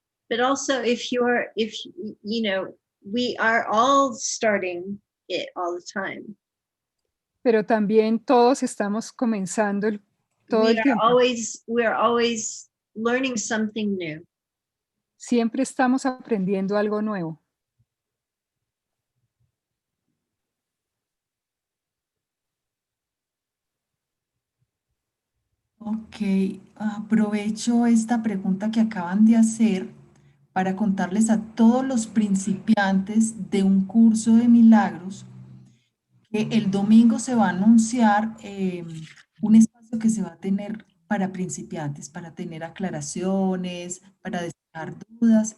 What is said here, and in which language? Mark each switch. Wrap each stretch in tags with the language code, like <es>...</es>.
<en>But also if you know, we are all starting it all the time.</en> <es>Pero también todos estamos comenzando todo el tiempo.</es> <en>We are always learning something new.</en> <es>Siempre estamos aprendiendo algo nuevo. Ok, aprovecho esta pregunta que acaban de hacer para contarles a todos los principiantes de un curso de milagros que el domingo se va a anunciar un espacio que se va a tener para principiantes, para tener aclaraciones, para despejar dudas.</es>